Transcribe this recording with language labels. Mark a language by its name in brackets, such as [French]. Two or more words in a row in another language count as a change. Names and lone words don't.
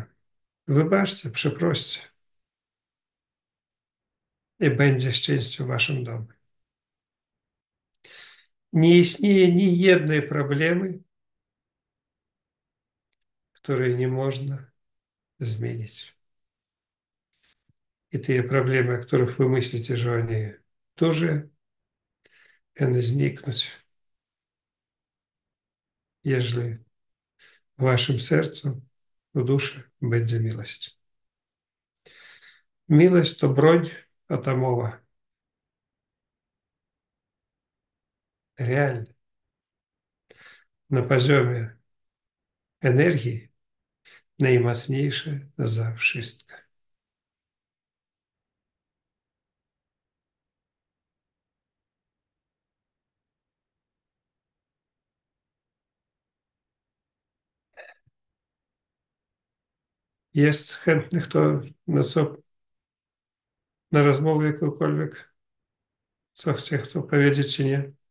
[Polish] Wybaczcie, przeproście i będzie szczęście w waszym domu. Nie istnieje ni jednej problemy, której nie można zmienić. [Russian] И те проблемы, о которых вы мыслите, что они тоже зникнуть, ежели в вашем сердце, в душе [Polish] będzie miłość. Miłość to broń atomowa. [Russian] Реально. [Polish] На poziomie energii najmocniejsze za wszystko. Jest chętnych to na rozmowę jakąkolwiek, co chcą powiedzieć, czy nie?